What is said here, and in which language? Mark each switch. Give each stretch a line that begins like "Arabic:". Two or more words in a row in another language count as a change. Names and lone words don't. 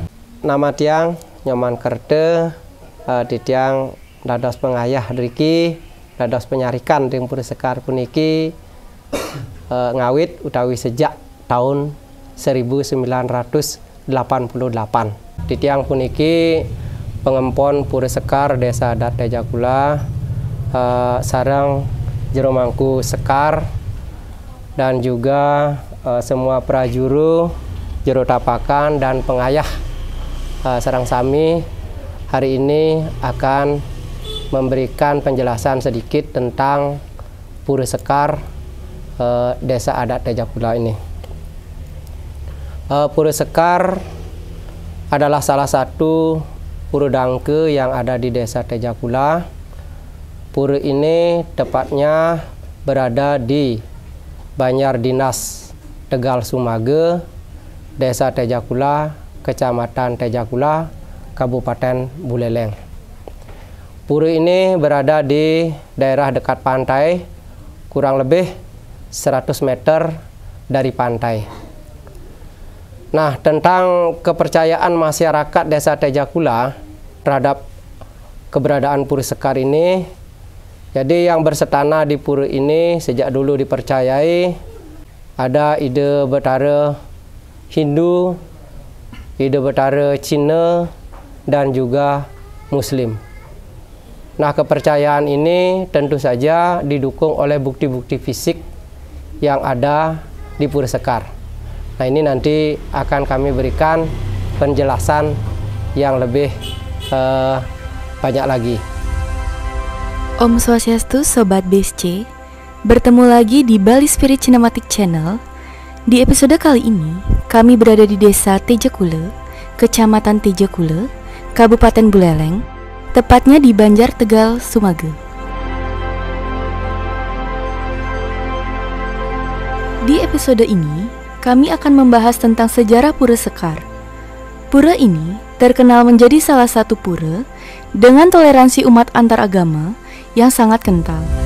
Balinese: Nama tiang nyaman kerte titiang dados pengayah driki dados penyarikan ring Pura Sekar puniki ngawit utawi
Indonesian: sejak tahun 1988.
Balinese: Titiang puniki pengempon Pura Sekar Desa Adat Tejakula sareng jero mangku Sekar
Indonesian: dan juga semua prajuru, jero tapakan dan pengayah
Balinese: sareng sami
Indonesian: hari ini akan memberikan penjelasan sedikit tentang Pura Sekar Desa Adat Tejakula ini. Pura Sekar adalah salah satu pura dangke yang ada di Desa Tejakula. Pura ini tepatnya berada di Banjar Dinas Tegal Sumage, Desa Tejakula, Kecamatan Tejakula, Kabupaten Buleleng. Pura ini berada di daerah dekat pantai, kurang lebih 100 meter dari pantai. Nah, tentang kepercayaan masyarakat Desa Tejakula terhadap keberadaan Pura Sekar ini, jadi yang bersetana di pura ini sejak dulu dipercayai ada ide betara Hindu, ide betara Cina, dan juga Muslim. Nah, kepercayaan ini tentu saja didukung oleh bukti-bukti fisik yang ada di Pura Sekar. Nah, ini nanti akan kami berikan penjelasan yang lebih banyak lagi. Om Swastiastu Sobat BSC, bertemu lagi di Bali Spirit Cinematic Channel. Di episode kali ini, kami berada di Desa Tejakula, Kecamatan Tejakula, Kabupaten Buleleng, tepatnya di Banjar Tegal Sumage. Di episode ini, kami akan membahas tentang sejarah Pura Sekar. Pura ini terkenal menjadi salah satu pura dengan toleransi umat antaragama yang sangat kental.